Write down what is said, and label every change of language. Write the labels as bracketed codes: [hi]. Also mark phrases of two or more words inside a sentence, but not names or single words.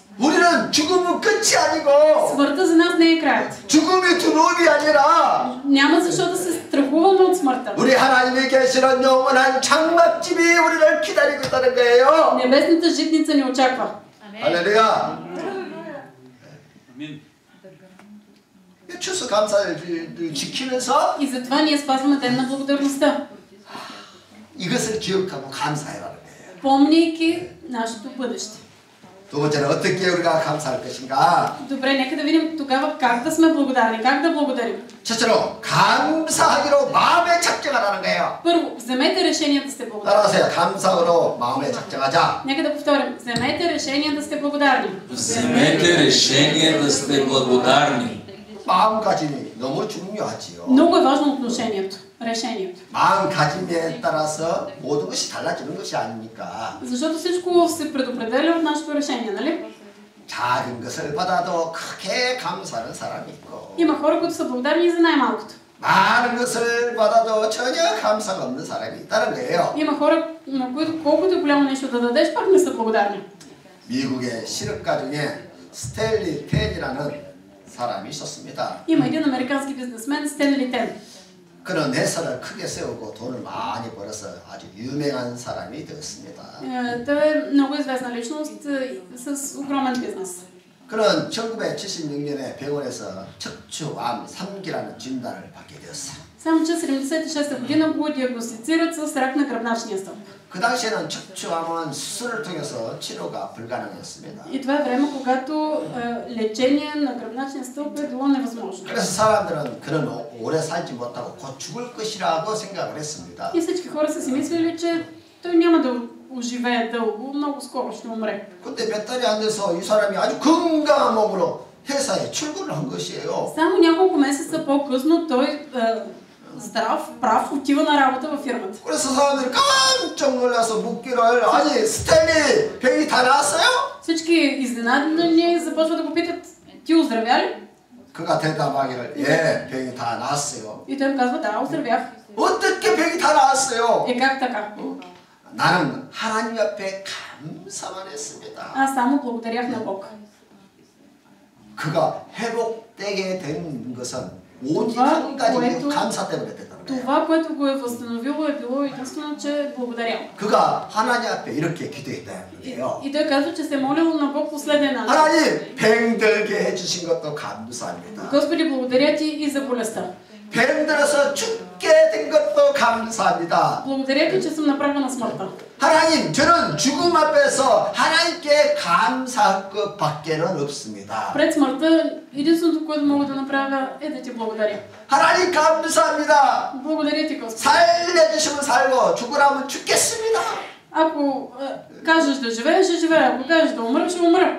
[ko] 우리는 죽음은 끝이 아니고 [bg] Смъртта за нас не е краят. [ko] 죽음이 두려움이 아니라 [bg] Няма защо да се страхуваме от смъртта. [ko] 우리 하나님이 계시는 영원한 장막집이 우리를 기다리고 있다는 거예요. [bg] Небесната житница ни очаква. [ko] 할렐루야. [bg] Амин. [ko] 추수 감사를 지키면서 [bg] И затова ние спазваме ден на благодарността, [ko] 이것을 기억하고 감사해라는 거예요. [bg] помняйки нашето бъдеще. [ko] 두 번째는 어떻게 우리가 감사할 것인가? [bg] Добре, нека да видим тогава как да сме благодарни, как да благодарим. [ko] 첫째로 감사하기로 마음에 작정하라는 거예요. [bg] Първо, вземете решение да сте благодарни. [ko] 따라하세요. 감사로 마음에 작정하자. [bg] Нека да повторим. Вземете решение да сте благодарни. Вземете решение да сте благодарни. [ko] 마음가짐이 너무 중요하지요. [bg] Много е важно отношението, решението. [ko] 마음가짐에 따라서 모든 것이 달라지는 것이 아닙니까? [bg] Защото всичко се предопределя от нашето решение, нали? [ko] 작은 것을 받아도 크게 감사하는 사람이 있고 [bg] Има хора, които са благодарни и за най-малкото. [ko] 많은 것을 받아도 전혀 감사가 없는 사람이 있다는 거예요. [bg] Има хора, на които колкото е голямо нещо да дадеш, пак не са благодарни. [ko] 미국의 실업가 중에 스탠리 텐이라는 사람이 있었습니다. [bg] Има един американски бизнесмен, Стенли Тен. [ko] 그는 회사를 크게 세우고 돈을 많이 벌어서 아주 유명한 사람이 되었습니다. [bg] Той е много известна личност с огромен бизнес. [ko] 그는 1976년에 병원에서 척추암 3기라는 진단을 받게 되었어요. [bg] Само че 76-та година го диагностицират с рак на гръбначния стълб. [ko] 그 당시에는 척추암은 수술을 통해서 치료가 불가능했습니다. [bg] И това е време, когато лечение на гръбначния стълб е било невъзможно. [ko] 그래서 사람들은 그는 오래 살지 못하고 곧 죽을 것이라고 생각을 했습니다. [bg] И всички хора са си мислили, че той няма да оживее дълго, много скоро ще умре. [ko] 근데 몇 달이 안 돼서 이 사람이 아주 건강한 몸으로 회사에 출근을 한 것이에요. [bg] Само няколко месеца по-късно той здрав, прав, отива на работа във фирмата. [ko] 그래서 사람들이 깜짝 놀라서 묻기를 아니 스탠리 병이 다 나았어요? [bg] Всички изненадани започват да го питат, ти оздравя ли? [ko] 그가 대답하기를 예 병이 다 나았어요. [bg] И той им казва, да, оздравях. [ko] 어떻게 병이 다 나았어요? [bg] Как така? [ko] 나는 하나님 앞에 감사만 했습니다. [bg] Аз само благодарях на Бог. [ko] 그가 회복되게 된 것은 오직 한 가지 감사 때문에 됐다는 거예요. [bg] Това, което го е възстановило, е било единствено, че е благодарял. [ko] 그가 하나님 앞에 이렇게 기도했다는 거예요. [bg] И той казва, че се е молил на Бог последния начин. [ko] 하나님 병들게 해주신 것도 감사합니다. [bg] Господи, благодаря ти и за болестта. [ko] 병들어서 죽게 된 것도 감사합니다. [bg] Благодаря ти, че съм направена на смъртта. [ko] 하나님, 저는 죽음 앞에서 하나님께 감사할 것밖에는 없습니다. [bg] Пред смъртта, единственото, което мога да направя, е да ти благодаря. [ko] 하나님 감사합니다. [bg] Благодаря ти, Господи. [ko] 살려주시면 살고 죽으라면 죽겠습니다. [bg] Ако кажеш да живееш, ще живея. Ако кажеш да умра, ще умра.